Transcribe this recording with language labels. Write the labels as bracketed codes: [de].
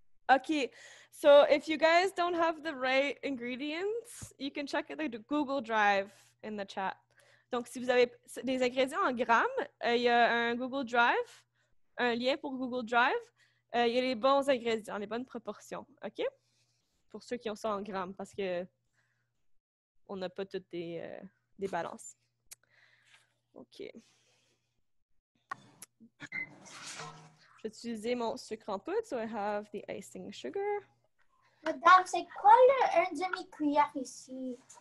[en] Okay, so if you guys don't have the right ingredients, you can check the Google Drive in the chat. [fr] Donc, si vous avez des ingrédients en grammes, il y a un Google Drive, un lien pour Google Drive. Il y a les bons ingrédients, les bonnes proportions, OK? Pour ceux qui ont ça en grammes, parce que on n'a pas toutes des balances. OK. Je vais utiliser mon sucre en poudre. [en] So I have the icing sugar. [fr] Madame, c'est quoi le 1 demi-cuillère ici?